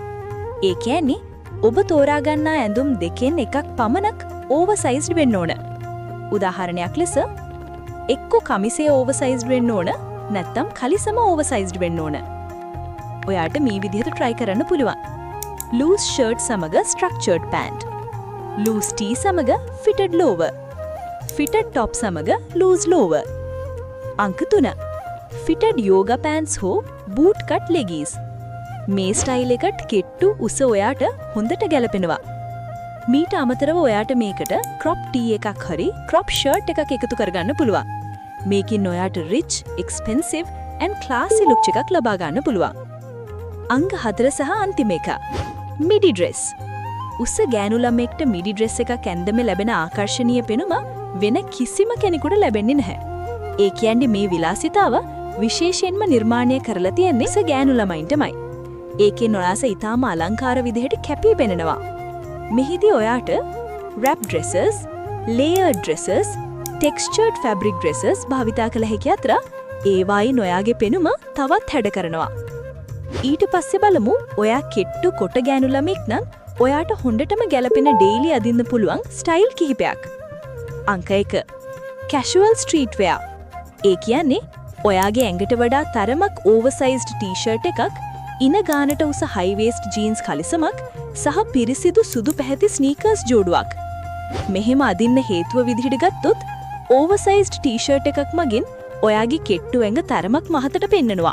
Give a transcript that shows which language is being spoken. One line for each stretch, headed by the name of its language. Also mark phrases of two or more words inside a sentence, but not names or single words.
Sinhala: ඒ කියන්නේ ඔබ තෝරා ගන්නා ඇඳුම් දෙකෙන් එකක් පමණක් ඕවර්සයිස්ඩ් වෙන්න ඕන. උදාහරණයක් ලෙස එක්ක කමිසේ ඕවර්සයිස්ඩ් වෙන්න ඕන නැත්නම් කලිසම ඕවර්සයිස්ඩ් වෙන්න ඕන. ඔයාට මේ විදිහට try කරන්න පුළුවන්.
English: loose shirt
Sinhala: සමග
English: structured pant, loose tee
Sinhala: සමග
English: fitted lower, fitted top
Sinhala: සමග
English: loose lower.
Sinhala: අංක 3.
English: fitted yoga pants හෝ boot cut leggings.
Sinhala: මේ ස්ටයිල් එකට කෙට්ටු උස ඔයාට හොඳට ගැලපෙනවා. මීට අමතරව ඔයාට මේකට
English: crop tee
Sinhala: එකක් හරි
English: crop shirt
Sinhala: එකක් එකතු කරගන්න පුළුවන්. මේකින් ඔයාට
English: rich, expensive and classy look
Sinhala: එකක් ලබා ගන්න පුළුවන්. අංක 4 සහ අන්තිම එක.
English: midi dress.
Sinhala: උස ගෑනු ළමෙක්ට
English: midi dress
Sinhala: එකක් ඇඳෙම ලැබෙන ආකර්ශනීය පෙනුම වෙන කිසිම කෙනෙකුට ලැබෙන්නේ නැහැ. ඒ කියන්නේ මේ විලාසිතාව විශේෂයෙන්ම නිර්මාණය කරලා තියෙන්නේ උස ගෑනු ළමයින්ටමයි. ඒකෙන් ඔයාස ඊටාම අලංකාර විදිහට කැපී පෙනෙනවා. මෙහිදී ඔයාට
English: wrap dresses, layered dresses, textured fabric dresses
Sinhala: භාවිතා කළ හැකි අතර ඒවායින් ඔයාගේ පෙනුම තවත් හැඩ කරනවා. ඊට පස්සේ බලමු ඔයා කෙට්ටු කොට ගෑනු ළමෙක් නම් ඔයාට හොඳටම ගැලපෙන ඩේලි අදින්න පුළුවන් ස්ටයිල් කිහිපයක්. අංක 1.
English: casual street wear.
Sinhala: ඒ කියන්නේ ඔයාගේ ඇඟට වඩා තරමක්
English: oversized t-shirt
Sinhala: එකක්, ඉන ගානට උස
English: high waist jeans
Sinhala: කලිසමක් සහ පිරිසිදු සුදු පැහැති ස්නීකර්ස් ජෝඩුවක්. මෙහෙම අදින්න හේතුව විදිහට ගත්තොත්
English: oversized t-shirt
Sinhala: එකක් මගින් ඔයාගේ කෙට්ටු ඇඟ තරමක් මහතට පෙන්නනවා.